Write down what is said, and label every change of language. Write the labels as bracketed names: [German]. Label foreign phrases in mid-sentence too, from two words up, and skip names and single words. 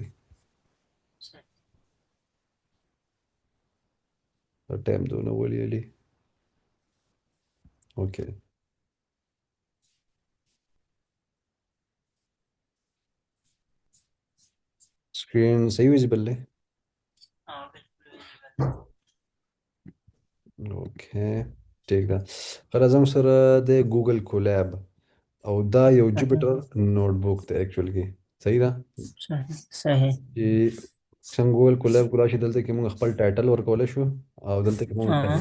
[Pashto] صحیح. ټایم دونه ولې علي اوکې سکرین صحیح ویزیبل دی [Urdu] ہاں بالکل ویزیبل. [Pashto] اوکې ټیک ده راځم سره د ګوګل کولیب او دا یو صحیح. جوپیټر نوټبوک دی اکچوال کې صحیح ده صحیح. صحیح. چې څنګه ګوګل کولیب کولا شي دلته کې موږ خپل ټایټل ورکولی شو او دلته کې موږ ټایپ